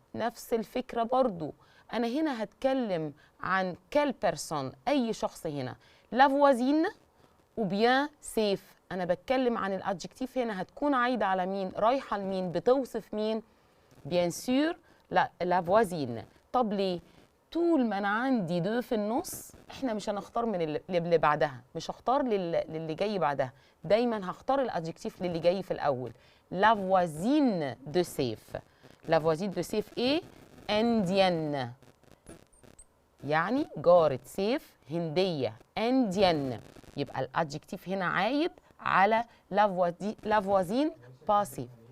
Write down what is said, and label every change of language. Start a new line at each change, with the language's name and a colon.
Arabic: نفس الفكرة برضو. أنا هنا هتكلم عن
French: quelle personne،
Arabic: أي شخص هنا.
French: La voisine ou bien Seif.
Arabic: أنا بتكلم عن الادجكتيف هنا هتكون عايدة على مين؟ رايحة لمين؟ بتوصف مين؟
French: bien sûr la voisine.
Arabic: طب ليه؟ طول ما أنا عندي دو في النص إحنا مش هنختار من اللي بعدها، مش هختار للي جاي بعدها، دايما هختار الادجكتيف للي جاي في الأول.
French: La voisine de Seif. La voisine de Seif est indienne.
Arabic: يعني جارة سيف هندية indienne. يبقى الادجكتيف هنا عايد على
French: la voisine passé.